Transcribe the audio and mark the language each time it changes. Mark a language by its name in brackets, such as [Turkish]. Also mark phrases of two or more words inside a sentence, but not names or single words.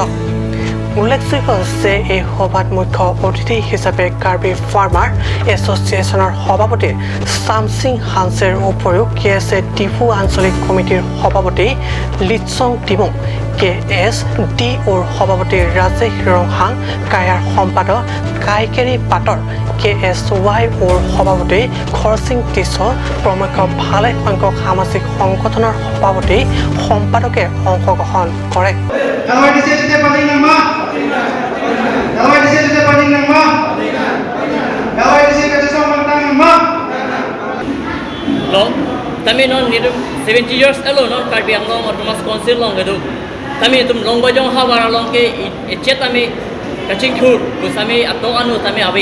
[Assamese] উল্লেখযোগ্য যে এই সভাত মুখ্য অতিথি হিচাপে কাৰ্বি ফাৰ্মাৰ এছ'চিয়েশ্যনৰ সভাপতি চামচিং হানছেৰ উপৰিও KSA টিফু আঞ্চলিক কমিটিৰ সভাপতি লিটচং টিমুং, KSDOৰ সভাপতি ৰাজেশ ৰংহাং, কায়াৰ সম্পাদক কাইকেৰি পাটৰ, KSYOৰ সভাপতি খৰচিং টিছ প্ৰমুখ ভালে সংখ্যক সামাজিক সংগঠনৰ সভাপতি সম্পাদকে অংশগ্ৰহণ কৰে। [Karbi] Kami non nitum 70 [English] years ago [Karbi] non Karbi Anglong Autonomous Council long gadu. Kami tum long bajong hawara long ke echet kami kacing khur kusami atong anu kami abi.